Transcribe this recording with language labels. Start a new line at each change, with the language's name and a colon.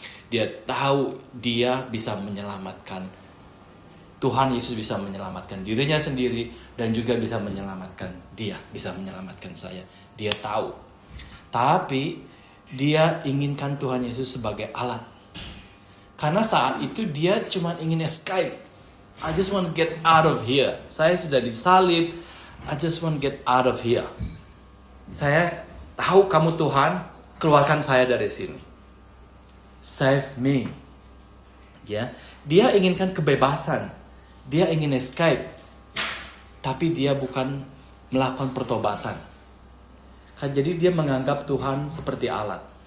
Indonesian: Dia tahu dia bisa menyelamatkan. Tuhan Yesus bisa menyelamatkan dirinya sendiri dan juga bisa menyelamatkan dia. Bisa menyelamatkan saya. Dia tahu. Tapi dia inginkan Tuhan Yesus sebagai alat. Karena saat itu dia cuma ingin escape.
English: I just want to get out of here.
Indonesian: Saya sudah disalib.
English: I just want to get out of here.
Indonesian: Saya tahu kamu Tuhan, keluarkan saya dari sini.
English: Save me.
Indonesian: Ya, dia inginkan kebebasan. Dia ingin escape. Tapi dia bukan melakukan pertobatan. Jadi dia menganggap Tuhan seperti alat.